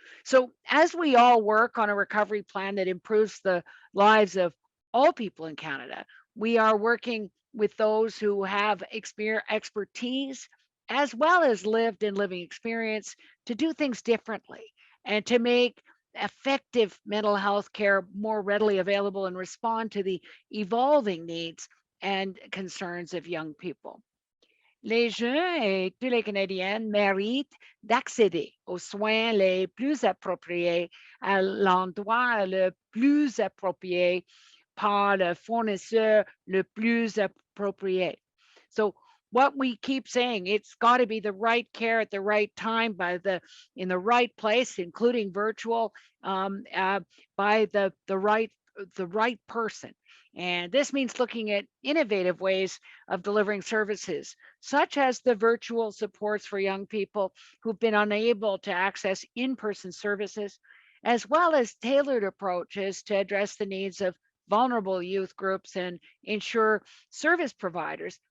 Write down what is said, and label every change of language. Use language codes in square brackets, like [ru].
[en] So as we all work on a recovery plan that improves the lives of all people in Canada, we are working with those who have expertise as well as lived and living experience to do things differently and to make effective mental health care more readily available and respond to the evolving needs and concerns of young people. [fr] Les jeunes et tous les Canadiens méritent d'accéder aux soins les plus appropriés à l'endroit le plus approprié par le fournisseur le plus approprié. [en] So what we keep saying, it's got to be the right care at the right time in the right place, including virtual, by the right person. And this means looking at innovative ways of delivering services, such as the virtual supports for young people who've been unable to access in-person services, as well as tailored approaches to address the needs of vulnerable youth groups and ensure service providers